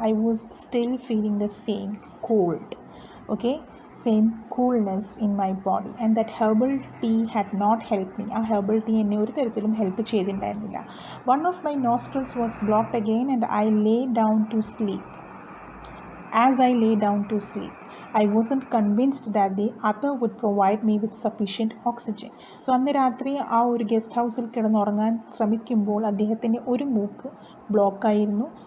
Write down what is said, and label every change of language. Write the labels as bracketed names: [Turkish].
[English] I was still feeling the same cold, okay, same coolness in my body and that herbal tea had not help me. [Malayalam] ആ herbal tea എന്നെ ഒരു തരത്തിലും help ചെയ്തിട്ടുണ്ടായിരുന്നില്ല. [English] One of my nostrils was blocked again and I lay down to sleep. As I lay down to sleep, I wasn't convinced that the other would provide me with sufficient oxygen. [Malayalam] So അന്ന് രാത്രി ആ ഒരു guest ഹൗസിൽ കിടന്നുറങ്ങാൻ ശ്രമിക്കുമ്പോൾ അദ്ദേഹത്തിൻ്റെ ഒരു മൂക്ക് ബ്ലോക്കായിരുന്നു.